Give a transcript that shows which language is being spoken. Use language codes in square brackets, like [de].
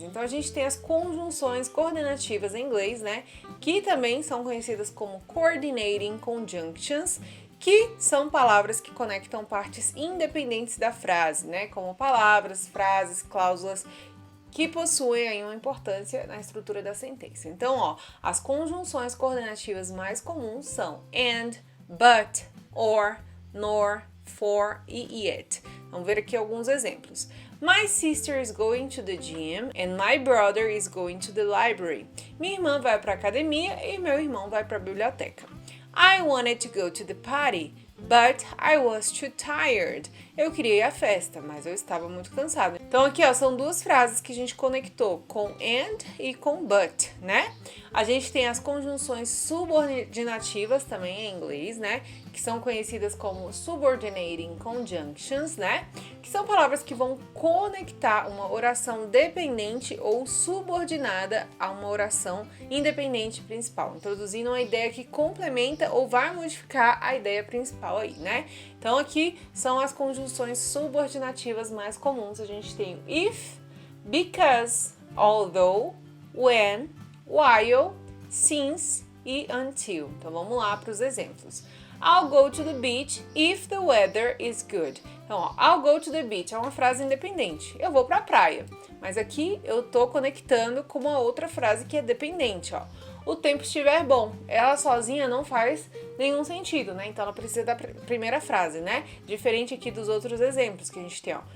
[pt] Então a gente tem as conjunções coordenativas em inglês, né, que também são conhecidas como coordinating conjunctions, que são palavras que conectam partes independentes da frase, né, como palavras, frases, cláusulas, que possuem aí uma importância na estrutura da sentença. Então, ó, as conjunções coordenativas mais comuns são and, but, or, nor, for e yet. Vamos ver aqui alguns exemplos. [en] My sister is going to the gym and my brother is going to the library. [pt] Minha irmã vai para a academia e meu irmão vai para a biblioteca. [en] I wanted to go to the party, but I was too tired. [pt] Eu queria ir à festa, mas eu estava muito cansado. Então aqui, ó, são duas frases que a gente conectou com and e com but, né? A gente tem as conjunções subordinativas também em inglês, né? Que são conhecidas como subordinating conjunctions, né? Que são palavras que vão conectar uma oração dependente ou subordinada a uma oração independente principal, introduzindo uma ideia que complementa ou vai modificar a ideia principal aí, né? Então aqui são as conjunções subordinativas mais comuns. A gente tem if, because, although, when, while, since e until. Então vamos lá para os exemplos. [en] I'll go to the beach if the weather is good. [pt] Então, ó, [en] I'll go to the beach [pt] é uma frase independente. Eu vou para a praia. Mas aqui eu tô conectando com uma outra frase que é dependente, ó. O tempo estiver bom. Ela sozinha não faz nenhum sentido, né? Então ela precisa da primeira frase, né? Diferente aqui dos outros exemplos que a gente tem, ó.